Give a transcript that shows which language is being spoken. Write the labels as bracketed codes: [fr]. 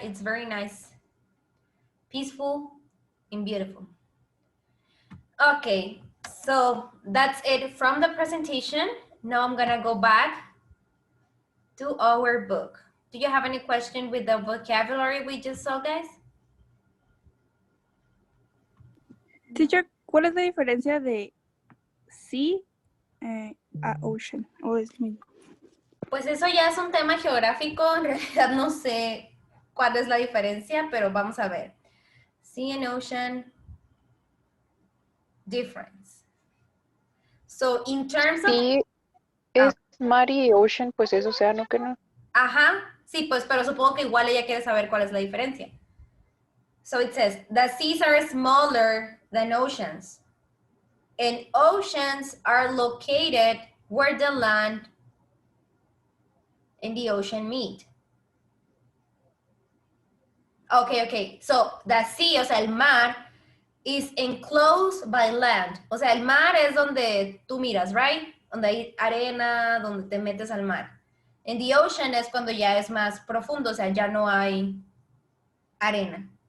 [en] It's very nice, peaceful, and beautiful. Okay, so that's it from the presentation. Now I'm gonna go back to our book. Do you have any question with the vocabulary we just saw, guys? [es] Teacher, ¿cuál es la diferencia de sea a ocean? ¿O es lo mismo? Pues eso ya es un tema geográfico. En realidad no sé cuál es la diferencia, pero vamos a ver. [en] Sea and ocean difference. So in terms of... [es] Sí, es mar y ocean, pues es océano, que no. Ajá, sí, pues, pero supongo que igual ella quiere saber cuál es la diferencia. [en] So it says, the seas are smaller than oceans. And oceans are located where the land and the ocean meet. Okay. So the sea, [es] o sea, el mar, [en] is enclosed by land. [es] O sea, el mar es donde tú miras, right? Donde hay arena, donde te metes al mar. [en] And the ocean [es] es cuando ya es más profundo, o sea, ya no hay arena.